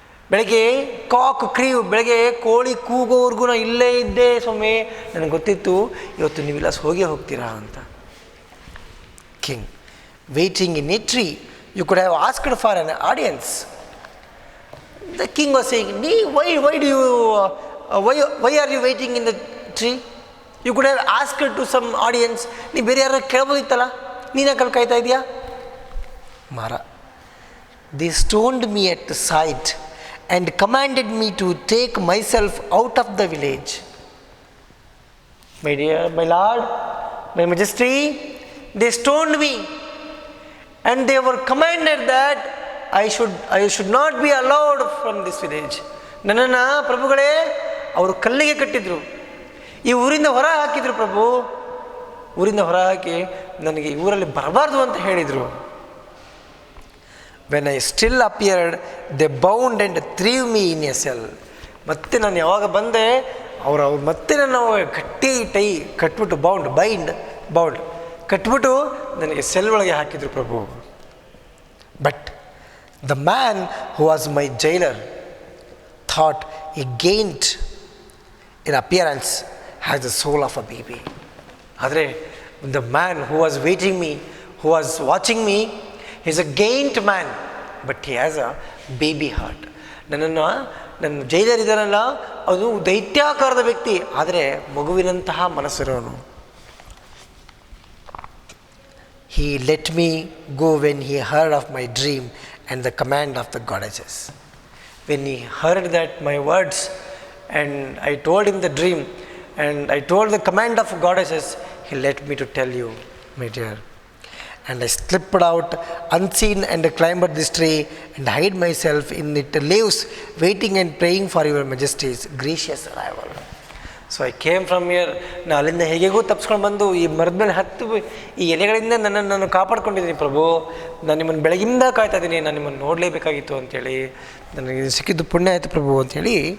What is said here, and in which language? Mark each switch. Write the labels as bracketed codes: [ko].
[kn] ಬೆಳಗ್ಗೆ cock crew, ಬೆಳಗ್ಗೆ ಕೋಳಿ ಕೂಗೋವರೆಗೂ ನಾನು ಇಲ್ಲೇ ಇದ್ದೆ ಸ್ವಾಮಿ. ನನಗೆ ಗೊತ್ತಿತ್ತು ಇವತ್ತು ನೀವೆಲ್ಲ ಹೋಗೇ ಹೋಗ್ತೀರಾ ಅಂತ. [en] King, waiting in a tree, you could have asked for an audience. The king was saying, why do you, why are you waiting in the tree? You could have asked to some audience, [kn] ನೀ ಬೇರೆ ಯಾರು ಕೇಳ್ಬೋದಿತ್ತಲ್ಲ, ನೀನೇ ಕಾಯ್ತಾ ಇದೆಯಾ? [en] ಮಾರ, they stoned me at the sight and commanded me to take myself out of the village. My dear, my lord, my majesty, they stoned me and they were commanded that I should not be allowed from this village. [kn] ನನ್ನನ್ನು ಪ್ರಭುಗಳೇ ಅವರು ಕಲ್ಲಿಗೆ ಕಟ್ಟಿದ್ರು, ಈ ಊರಿಂದ ಹೊರ ಹಾಕಿದ್ರು ಪ್ರಭು, ಊರಿಂದ ಹೊರ ಹಾಕಿ ನನಗೆ ಈ ಊರಲ್ಲಿ ಬರಬಾರ್ದು ಅಂತ ಹೇಳಿದರು. [en] When I still appeared, they bound and threw me in a cell. [kn] ಮತ್ತೆ ನಾನು ಯಾವಾಗ ಬಂದೆ ಅವರು ಮತ್ತೆ ನನ್ನ ಕಟ್ಬಿಟ್ಟು ಬೌಂಡ್ ಕಟ್ಬಿಟ್ಟು ನನಗೆ ಸೆಲ್ ಒಳಗೆ ಹಾಕಿದರು ಪ್ರಭು. [en] But the man who was my jailer thought he gained in appearance has the soul of a baby. ಆದರೆ the man who was waiting me, who was watching me, he is a gained man, but he has a baby heart. [kn] ನನ್ನ jailer ಇದ್ದಾನಲ್ಲ, ಅದು ದೈತ್ಯಾಕಾರದ ವ್ಯಕ್ತಿ, ಆದರೆ ಮಗುವಿನಂತಹ ಮನಸ್ಸಿರೋನು. [en] He let me go when he heard of my dream and the command of the goddesses. When he heard that my words and I told him the dream and I told the command of goddesses, he let me to tell you, my dear. And I slipped out unseen and climbed this tree and hid myself in its leaves, waiting and praying for your majesty's gracious arrival. So I came from here. [kn] ನಾನು ಅಲ್ಲಿಂದ ಹೇಗೆಗೂ ತಪ್ಪಿಸ್ಕೊಂಡು ಬಂದು ಈ ಮರದ ಮೇಲೆ ಹತ್ತು ಈ ಎಲೆಗಳಿಂದ ನಾನು ಕಾಪಾಡ್ಕೊಂಡಿದ್ದೀನಿ ಪ್ರಭು. ನಾನು ನಿಮ್ಮನ್ನು ಬೆಳಗಿಂದ ಕಾಯ್ತಾ ಇದ್ದೀನಿ, ನಾನು ನಿಮ್ಮನ್ನು ನೋಡಲೇಬೇಕಾಗಿತ್ತು ಅಂಥೇಳಿ, ನನಗೆ ಸಿಕ್ಕಿದ್ದು ಪುಣ್ಯ ಆಯಿತು ಪ್ರಭು ಅಂಥೇಳಿ.